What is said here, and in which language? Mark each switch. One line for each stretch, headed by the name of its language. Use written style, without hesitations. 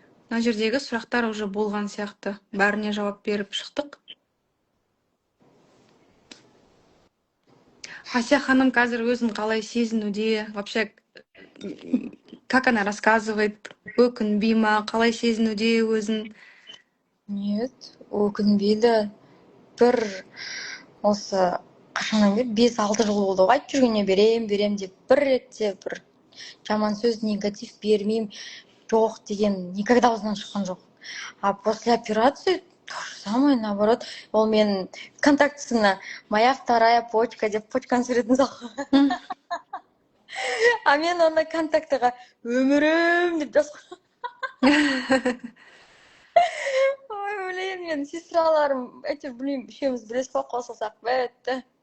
Kazakh: Мына жердегі сұрақтар уже болған сияқты. Бәріне жауап беріп шықтық. Ася ханым қазір өзін қалай сезінуде?
Russian: Вообще, как она рассказывает?
Kazakh: Өкінбей ма? Қалай сезінуде өзін? Нет, өкінбейді. Бір осы қашаннан бері 5-6 жыл болды ғой, айтып жүргеніне берем деп, бір ретте бір жаман сөз, негатив бермеймін, жоқ деген никогда аузынан шыққан жоқ.
Russian: А после операции то же самое, наоборот.
Kazakh: Ол мен контактісіне
Russian: моя вторая почка
Kazakh: деп почканың суретін салған. А мен оны контактыға өмірім деп жазған. Ой, блин, мен сестраларым, әйтеуір білмеймін, үшеуміз бірес қой, қосылсақ бітті.